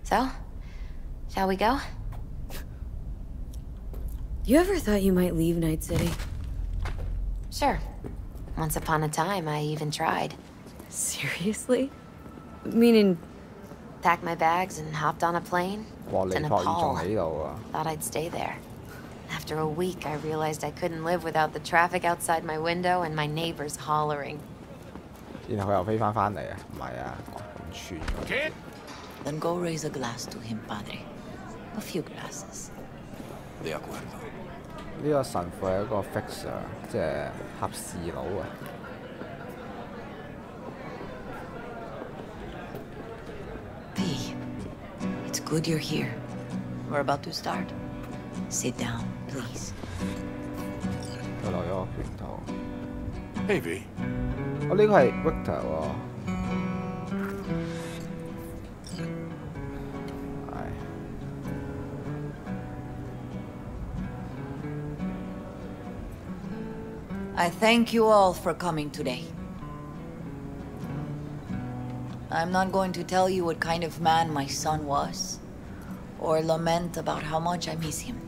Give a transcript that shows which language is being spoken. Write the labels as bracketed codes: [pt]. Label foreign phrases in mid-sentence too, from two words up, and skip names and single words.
[en] So, Shall we go? You ever thought you might leave Night City? Sure. Once upon a time, I even tried. Seriously? Meaning... Packed my bags and hopped on a plane 哇！ to [yue] 尼泊爾仲 [en] Nepal. [yue] 喺度啊！ [en] Thought I'd stay there. After a week, I realized I couldn't live without the traffic outside my window and my neighbors hollering. [yue] 然後佢又飛翻嚟啊？唔係啊，咁串嘅。 [en] Then go raise a glass to him, padre. A few glasses. [es] De acuerdo. [yue] 呢個神父係一個 fixer， 即係合事佬啊！ [en] V, it's good you're here. We're about to start. Sit down, please. [yue] 佢落咗個拳頭。 [en] Hey, V. [yue] 我呢個係 Victor 喎。係。 [en] I thank you all for coming today. I'm not going to tell you what kind of man my son was, or lament about how much I miss him.